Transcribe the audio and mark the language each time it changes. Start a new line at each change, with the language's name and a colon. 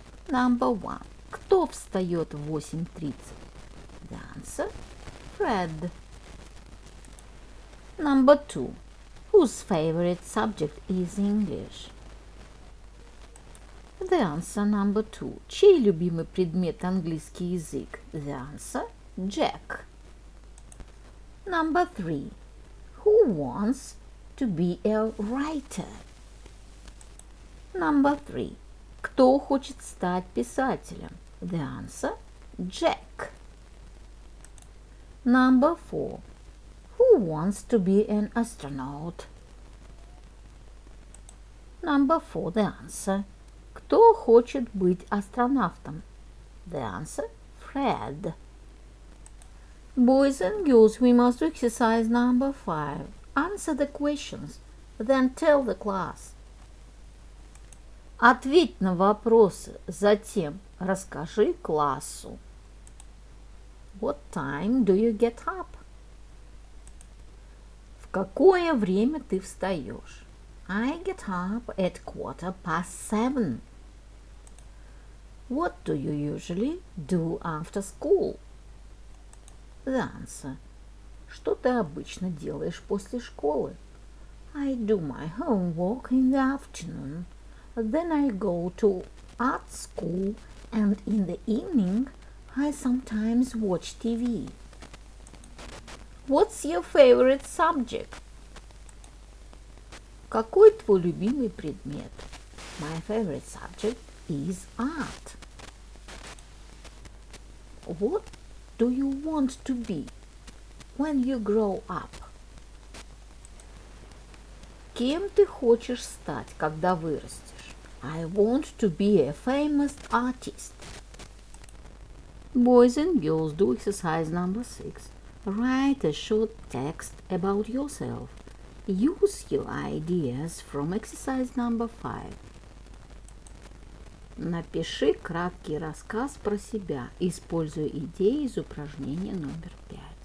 English: Number 1.
Russian: Кто встает в 8:30?
English: The answer, Fred. Number 2. Whose favorite subject is English? The answer, number 2.
Russian: Чей любимый предмет английский язык?
English: The answer, Jack. Number 3. Who wants to be a writer? Number 3.
Russian: Кто хочет стать писателем?
English: The answer, Jack. Number 4. Who wants to be an astronaut? Number 4. The answer.
Russian: Кто хочет быть астронавтом?
English: The answer, Fred. Boys and girls, we must do exercise number 5. Answer the questions, then tell the class.
Russian: Ответь на вопросы, затем расскажи классу.
English: What time do you get up?
Russian: В какое время ты встаешь?
English: I get up at 7:15. What do you usually do after school? The answer.
Russian: Что ты обычно делаешь после школы?
English: I do my homework in the afternoon. Then I go to art school, and in the evening I sometimes watch TV. What's your favorite subject?
Russian: Какой твой любимый предмет?
English: My favorite subject is art. What do you want to be when you grow up?
Russian: Кем ты хочешь стать, когда вырастешь?
English: I want to be a famous artist. Boys and girls, do exercise number 6. Write a short text about yourself. Use your ideas from exercise number 5.
Russian: Напиши краткий рассказ про себя, используя идеи из упражнения номер 5.